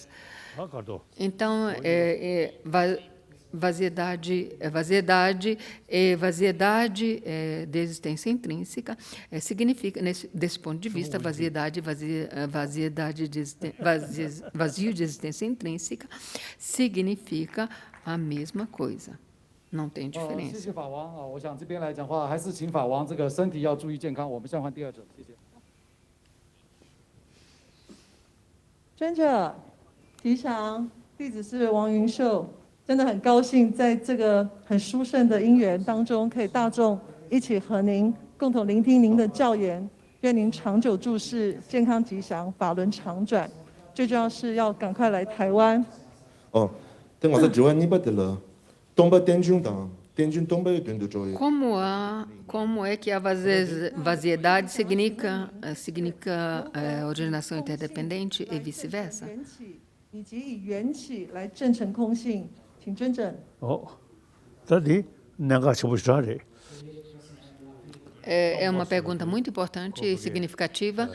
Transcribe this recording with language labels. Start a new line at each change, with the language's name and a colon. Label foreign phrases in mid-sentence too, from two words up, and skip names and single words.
Portuguese: Então, vaziedade de existência intrínseca significa, desse ponto de vista, vazio de existência intrínseca significa a mesma coisa. Não tem diferença.
Chinese: 谢谢法王啊，我想这边来讲话，还是请法王这个身体要注意健康。我们现在换第二者，谢谢。尊者吉祥，弟子是王云秀，真的很高兴在这个很殊胜的因缘当中，可以大众一起和您共同聆听您的教言，愿您长久住世，健康吉祥，法轮常转。最重要是要赶快来台湾。等我在台湾你不得了。Como
Portuguese: é que a vaziedade significa originação interdependente e vice-versa? É uma pergunta muito importante e significativa.